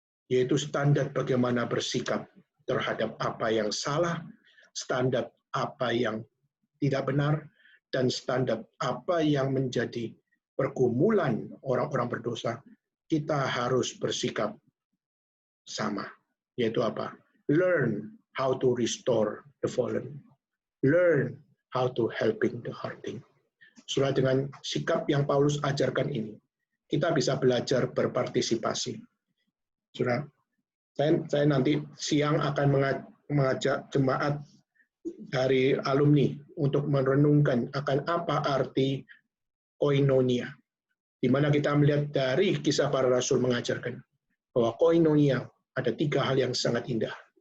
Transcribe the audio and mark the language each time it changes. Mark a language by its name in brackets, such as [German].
[Indonesian] yaitu standar bagaimana bersikap terhadap apa yang salah, standar apa yang tidak benar, dan standar apa yang menjadi pergumulan orang-orang berdosa, kita harus bersikap sama. Yaitu apa? [English] Learn how to restore the fallen. Learn how to helping the hurting. [Indonesian] Sudah dengan sikap yang Paulus ajarkan ini, kita bisa belajar berpartisipasi. Sudah, saya nanti siang akan mengajak jemaat dari alumni untuk merenungkan akan apa arti koinonia, di mana kita melihat dari Kisah Para Rasul mengajarkan bahwa koinonia ada 3 hal yang sangat indah.